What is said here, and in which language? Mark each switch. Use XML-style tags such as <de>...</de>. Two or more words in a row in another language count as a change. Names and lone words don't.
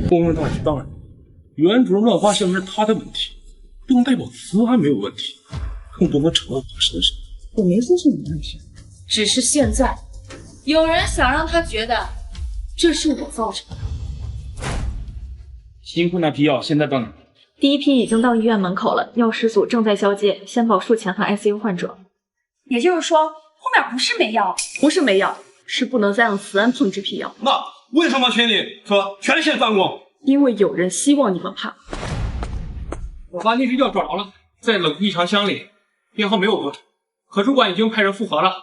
<zh>供應大局當然，原主任亂發現是他的問題，不能代表慈安沒有問題，更不能扯到他身上。我沒說是你的問題，只是現在有人想讓他覺得這是我造成的。新庫那批藥現在到哪？第一批已經到醫院門口了，藥師組正在交接，先報術前和 ICU 患者。也就是說，後面不是沒藥，不是沒藥，是不能再讓慈安碰這批藥。那為什麼群裡說全線斷供？因為有人希望你們怕。我把那支藥找着了，在冷異常箱裡，編號沒有變，可主管已經派人複核了。</zh>